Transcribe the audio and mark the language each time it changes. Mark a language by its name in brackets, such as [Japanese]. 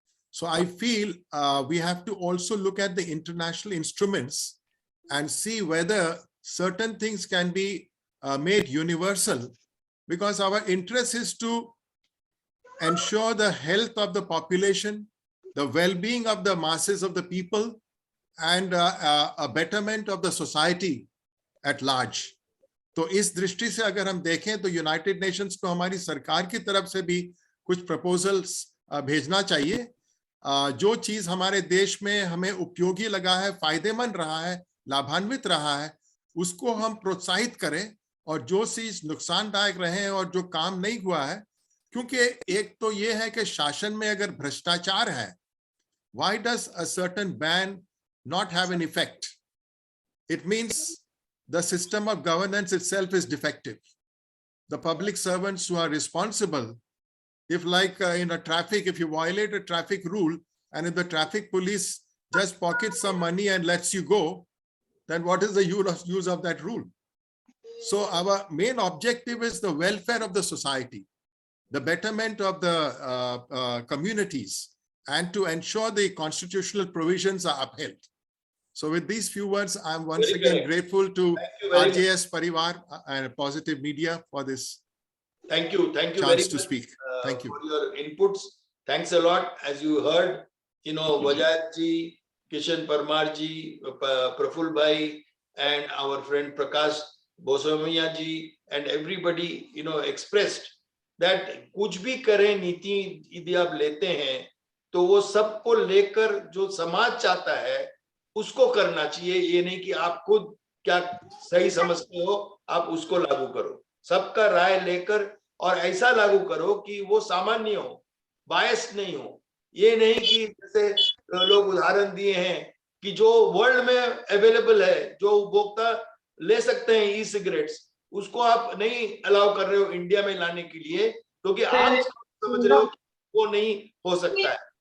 [English] So I feel we have to also look at the international instruments and see whether certain things can be made universal, because our interest is to ensure the health of the population, the well-being of the masses of the people, and a betterment of the society at large. [Hindi] तो इस दृष्टि से अगर हम देखें तो United Nations को हमारी सरकार की तरफ से भी कुछ प्रपोजल्स भेजना चाहिए। जो चीज हमारे देश में हमें उपयोगी लगा है, फायदेमंद रहा है, लाभान्वित रहा है, उसको हम प्रोत्साहित करें, और जो चीज नुकसानदायक रहे और जो काम नहीं हुआ है, क्योंकि एक तो ये है कि शासन में अगर भ्रष्टाचार है, [English] why does a certain ban not have an effect? It means the system of governance itself is defective. The public servants who are responsible, if like in a traffic, if you violate a traffic rule and if the traffic police just pockets some money and lets you go, then what is the use of that rule? So our main objective is the welfare of the society, the betterment of the communities, and to ensure the constitutional provisions are upheld. So with these few words, I'm once again grateful to RJS Parivar and Positive Media for this Thank you very chance to much, speak. Thank you. For your inputs. Thanks a lot. As you heard, Wajahat ji, Kishan Parmar ji, Praful Bhai, and our friend Prakash Boswamiya ji, and everybody, expressed that [Hindi] कुछ भी करें नीति यदि आप लेते हैं, तो वो सबको लेकर जो समाज चाहता है उसको करना चाहिए। ये नहीं कि आप खुद क्या सही समझते हो आप उसको लागू करो। सबका राय लेकर और ऐसा लागू करो कि वो सामान्य हो, बायस नहीं हो। ये नहीं कि जैसे लोग उदाहरण दिए हैं कि जो वर्ल्ड में अवेलेबल है, जो उपभोक्ता ले सकते हैं ई सिगरेट्स, उसको आप नहीं अलाउ कर रहे हो इंडिया में लाने के लिए, क्योंकि आप समझ रहे हो वो नहीं हो सकता है।